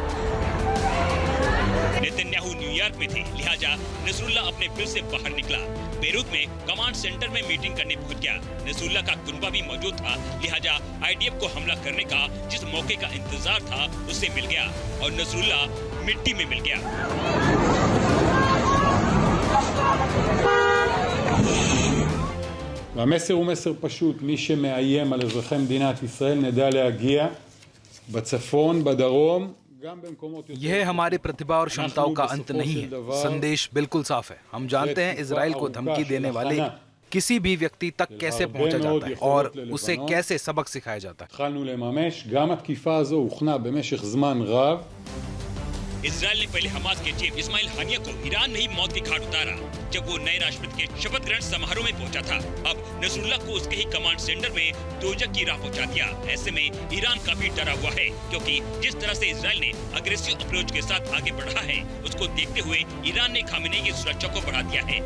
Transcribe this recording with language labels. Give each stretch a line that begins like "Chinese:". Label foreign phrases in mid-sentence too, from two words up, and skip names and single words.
Hindi: नेतन्याहू न्यूयॉर्क में थे, लिहाजा नसरुल्लाह अपने फिर से बाहर निकला। बेरूत में कमांड सेंटर में मीटिंग करने पहुंच गया। नसरुल्लाह का कुनबा भी मौजूद था, लिहाजा आईडीएफ को हमला करने का जिस मौके का इंतजार था उससे मिल गया और नसरुल्लाह मिट्टी में मिल गया।
Hebrew: והמסר הוא מסר פשוט, מי שמאיים על אזרחי מדינת ישראל נדע להגיע בצפון, בדרום, גם במקומות יותר...
Hindi: यह हमारी प्रतिभा और क्षमताओं का अंत नहीं है। संदेश बिल्कुल साफ है। हम जानते हैं इजराइल को धमकी देने वाले किसी भी व्यक्ति तक कैसे पहुंचा जाता है और उसे कैसे सबक सिखाया जाता है।
Hebrew: התחלנו לממש, גם התקיפה הזו הוכנה במשך זמן רב।
Hindi: इजराइल ने पहले हमास के चीफ इस्माइल हानिया को ईरान में ही मौत की घाट उतारा जब वो नए राष्ट्रपति के शपथ ग्रहण समारोह में पहुंचा था। अब नसरुल्लाह को उसके ही कमांड सेंटर में दोजख की राह पहुंचा दिया। ऐसे में ईरान काफी डरा हुआ है, क्योंकि जिस तरह से इजराइल ने
English: aggressive approach
Hindi: के साथ आगे बढ़ रहा है, उसको देखते हुए ईरान ने खामेनेई की सुरक्षा को बढ़ा दिया है।